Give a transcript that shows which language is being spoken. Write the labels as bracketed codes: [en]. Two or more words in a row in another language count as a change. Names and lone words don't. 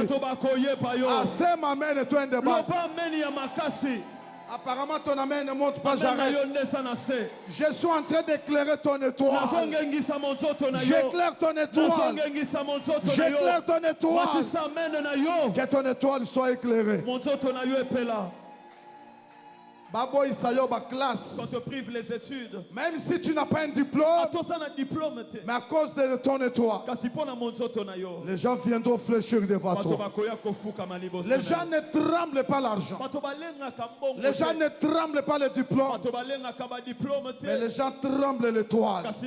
[fr] Ah, c'est ma main et toi un débat. Apparemment ton amen ne monte pas, j'arrête. Je suis en train d'éclairer ton étoile. J'éclaire ton étoile. J'éclaire ton étoile. Que ton étoile soit éclairée. [ln] Babo Isayo ba classe. [fr] Quand te prive les études, même si tu n'as pas un diplôme, mais à cause de ton étoile, les gens viendront fléchir devant toi. Les gens ne tremblent pas l'argent. Les gens ne tremblent pas le diplôme, mais les gens tremblent l'étoile.